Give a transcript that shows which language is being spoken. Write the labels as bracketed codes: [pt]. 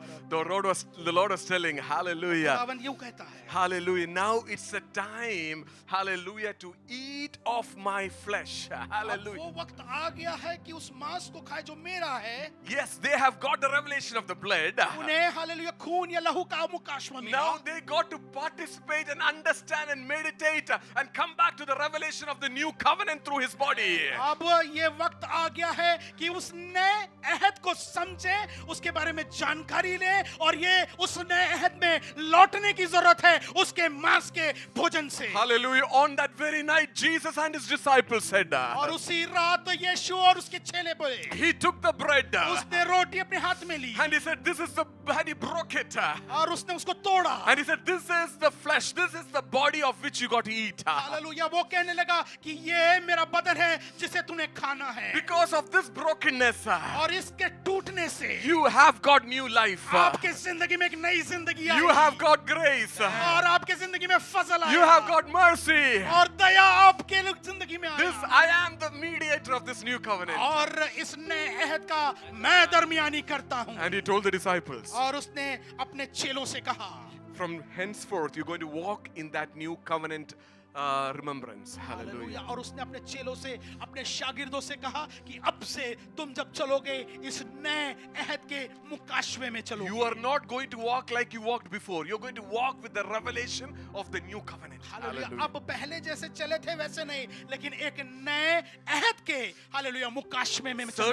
[en] The Lord was telling, hallelujah. [hi] खुदावंद यूं कहता है, [en] Hallelujah. Now it's a time, hallelujah, to eat of my flesh. [hi] अब [en] Hallelujah. [hi] वो वक्त आ गया है कि उस मांस को खाए जो मेरा है। [en] Yes, they have got the revelation of the blood. [hi] उन्हें हालेलुया खून या लहू का मुकाशवा मिला। [en] Now they got to participate and understand and meditate and come back to the revelation of the new covenant through his body. [hi] अब ये वक्त आ गया है कि उस नए अहद को समझे, उसके बारे में जानकारी ले, और ये उस नए अहद में लौटने की जरूरत है उसके मांस के भोजन से। [en] Hallelujah. On that very night, Jesus and his disciples said, [hi] और उसी रात यीशु और उसके चेले बोले, [en] he took the bread [hi] उसने रोटी अपने हाथ में ली [en] and he said, this is the, and he broke it. [hi] और उसने उसको तोड़ा। [en] And he said, this is the flesh, this is the body of which you got to eat. [hi] Hallelujah वो कहने लगा कि ये मेरा बदन है जिसे तूने खाना है, [en] Because of this brokenness, [hi] और इसके टूटने से [en] you have got new life. [hi] आपके जिंदगी में एक नई जिंदगी आई, [en] You have got grace. [hi] और आपके जिंदगी में फजल आया, [en] You have got mercy. [hi] और दया आपके जिंदगी में [en] This, [hi] आया, [en] I am the mediator of this new covenant. [hi] और इस नए अहद का मैं दरमियानी करता हूँ। [en] And he told the disciples, [hi] और उसने अपने चेलों से कहा, [en] from henceforth, you're going to walk in that new covenant remembrance. [hi] Hallelujah. [en] Hallelujah. [hi] और उसने अपने चेलों से, अपने शागिर्दों से कहा कि अब से तुम जब चलोगे इस नए अहद के मुकाशवे में चलोगे। [en] You are not going to walk like you walked before. You're going to walk with the revelation of the new covenant. [hi] Hallelujah. [en] Hallelujah. [hi] अब पहले जैसे चले थे वैसे नहीं, लेकिन एक नए अहद के हालेलुया मुकाशवे में चलने